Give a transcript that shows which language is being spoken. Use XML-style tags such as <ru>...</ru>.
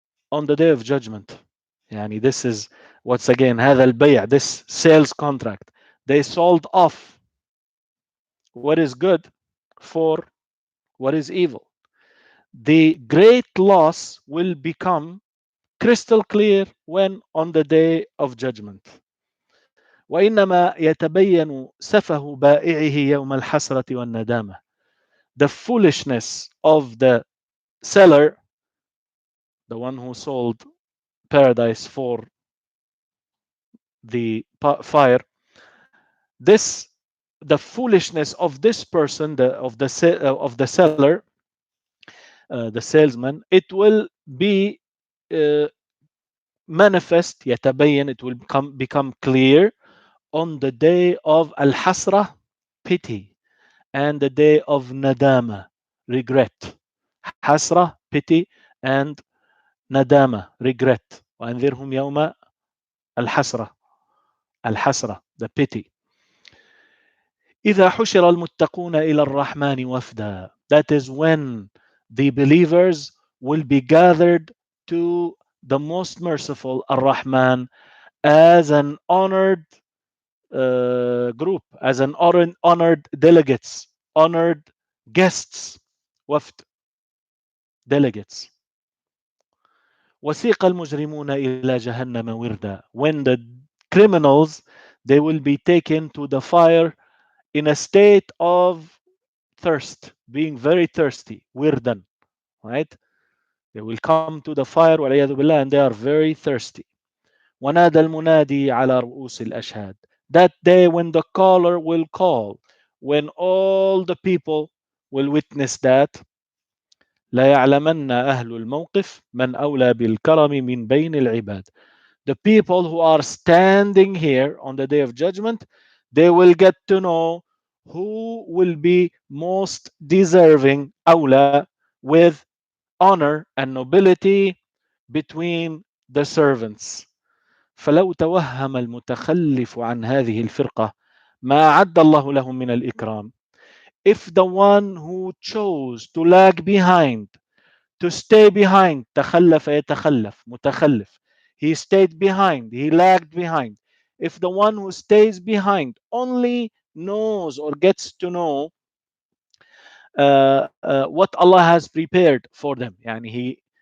<en>On the day of judgment. Yani this is, once again,</en> <ar>هذا البيع,</ar> <en>this sales contract. They sold off what is good for what is evil. The great loss will become crystal clear when? On the day of judgment.</en> <ar>وإنما يتبين سفه بائعه يوم الحسرة والندامة.</ar> <en>The foolishness of the seller, the one who sold paradise for the fire, this, the foolishness of this person, of the seller, the salesman, it will be uh, manifest, يتبين, it will become clear on the day of al-hasra, pity, and the day of nadama, regret. Hasra, pity, and nadama, regret.</en> <ar>وأنذرهم يوم الحسرة, الحسرة,</ar> <en>the pity.</en> <ar>إذا حشر المتقون إلى الرحمن وفدا.</ar> <en>That is when the believers will be gathered to the most merciful Ar-Rahman as an honored group, as an honored delegates, honored guests, وفد, delegates.</en> <ar>وسيق المجرمون إلى جهنم وردا.</ar> <en>When the criminals, they will be taken to the fire in a state of thirst, being very thirsty, wirdan, right? They will come to the fire,</en> <ar>والعياذ بالله,</ar> <en>and they are very thirsty.</en> <ar>ونادى المنادي على رؤوس الأشهاد.</ar> <en>That day when the caller will call, when all the people will witness that.</en> <ar>لا يعلمن أهل الموقف من أولى بالكرم من بين العباد.</ar> <en>The people who are standing here on the day of judgment, they will get to know who will be most deserving, أولى, with honor and nobility between the servants.</en> <ar>فلو توهم المتخلف عن هذه الفرقة ما أعد الله لهم من الإكرام.</ar> <en>If the one who chose to lag behind, to stay behind,</en> <ar>تخلف يتخلف, متخلف,</ar> <en>he stayed behind, he lagged behind. If the one who stays behind only knows or gets to know what Allah has prepared for them, يعني he</en>